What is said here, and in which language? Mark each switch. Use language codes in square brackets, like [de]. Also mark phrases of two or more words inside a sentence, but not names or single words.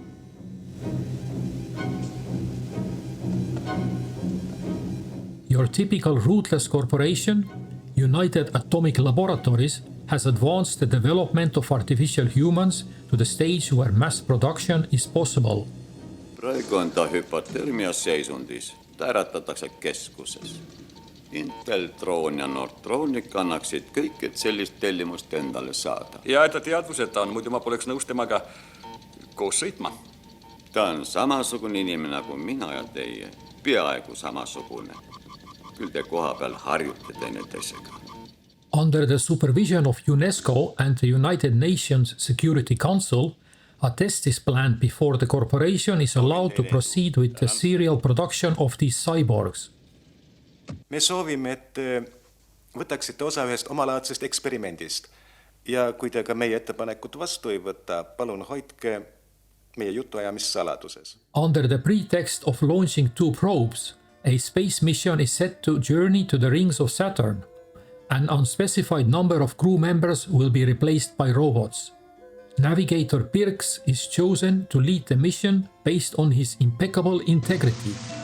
[en] Your typical rootless corporation, United Atomic Laboratories, has advanced the development of artificial humans to the stage where mass production is possible. [et] Praegu on ta hypotermias seisundis. Ta äratatakse keskuses. Intel, Troon ja Nortronic annaksid kõik, et sellist tellimust endale saada. Ja että teadvuseta on, muidu ma poleks nõus temaga koos sõitma. Ta on samasugune inimene nagu mina ja teie. Peaaegu samasugune. Küll te koha peal harjute teineteisega. [en] Under the supervision of UNESCO and the United Nations Security Council, a test is planned before the corporation is allowed to proceed with the serial production of these cyborgs. [et] Me soovime, et võtaksite osa ühest omalaadsest eksperimendist. Ja kui te ka meie ettepanekut vastu ei võta, palun hoidke meie jutuajamist saladuses. [en] Under the pretext of launching 2 probes, a space mission is set to journey to the rings of Saturn. An unspecified number of crew members will be replaced by robots. Navigaator Pirx is chosen to lead the mission based on his impeccable integrity.